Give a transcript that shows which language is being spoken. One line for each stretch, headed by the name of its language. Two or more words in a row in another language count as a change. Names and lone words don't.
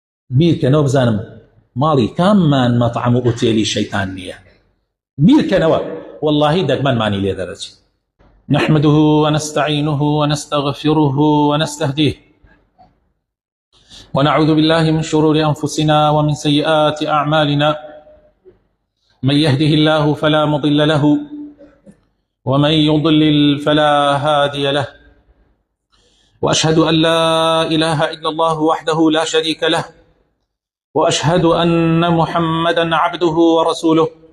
Central Kurdish: بیرکەنەوە بزانم ماڵی کاممان مەطعەم و ئوتێلی شەیطان نییە. بیرکەنەوە واللهی دەگمەنمانی لێ دەرەچێت.
Arabic: نحمده ونستعينه ونستغفره ونستهديه ونعوذ بالله من شرور أنفسنا ومن سيئات أعمالنا من يهده الله فلا مضل له ومن يضلل فلا هادي له وأشهد أن لا إله إلا الله وحده لا شريك له وأشهد أن محمدا عبده ورسوله